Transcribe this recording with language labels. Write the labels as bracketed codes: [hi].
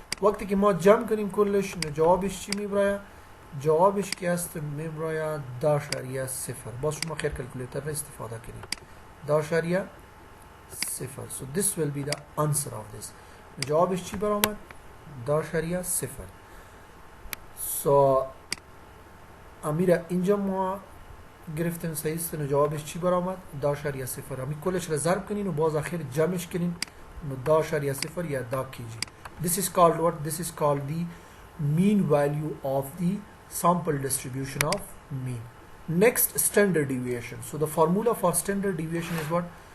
[fa] وقتی که ما جمع کنیم کلش جوابش چی میبره؟ جوابش که است میبره 10.0. باز شما خیر کلکولیتر را استفاده کنید 10.0. [en] so this will be the answer of this. [fa] جوابش چی برآمد؟ 10.0. so امیره اینجا ما گرفتیم. صحیح است. جوابش چی برآمد؟ 10.0. امی کلش را ضرب کنین و باز آخر جمعش کنین 10.0 یا 10 kg. [en] This is called what? This is called the mean value of the sample distribution of mean. Next, standard deviation. So the formula for standard deviation is what?